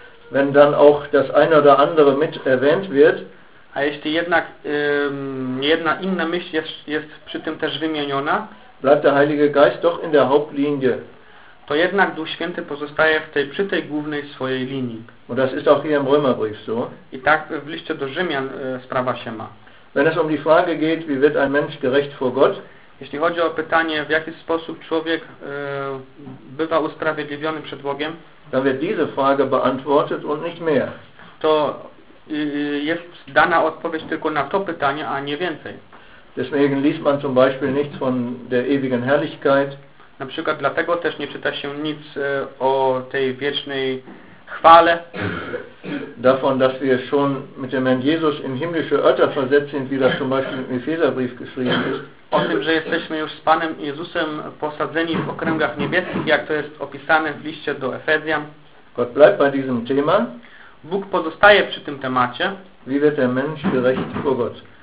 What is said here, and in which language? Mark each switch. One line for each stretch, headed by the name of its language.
German: Wenn dann auch das eine oder andere mit erwähnt wird.
Polish: A jeśli jednak jedna inna myśl jest przy tym też wymieniona.
German: Bleibt der Heilige Geist doch in der Hauptlinie.
Polish: To jednak Duch Święty pozostaje przy tej głównej swojej linii.
German: Und das ist auch hier im Römerbrief so.
Polish: I tak w liście do Rzymian sprawa się ma.
German: Wenn es um die Frage geht, wie wird ein Mensch gerecht vor Gott?
Polish: Jeśli chodzi o pytanie, w jaki sposób człowiek bywa usprawiedliwiony przed Bogiem,
German: dann wird diese Frage beantwortet und nicht mehr.
Polish: To jest dana odpowiedź tylko na to pytanie, a nie więcej.
German: Deswegen liest man zum Beispiel nichts von der ewigen Herrlichkeit.
Polish: Na przykład dlatego też nie czyta się nic o tej wiecznej chwale.
German: Davon, dass wir schon mit dem Herrn Jesus in himmlische Ötter versetzt sind, wie das zum Beispiel im Epheserbrief geschrieben ist.
Polish: O tym, że jesteśmy już z Panem Jezusem posadzeni w okręgach niebieskich, jak to jest opisane w liście do Efezjan.
German: Gott bleibt bei diesem Thema.
Polish: Bóg pozostaje przy tym temacie.
German: Wie wird der Mensch gerecht vor Gott?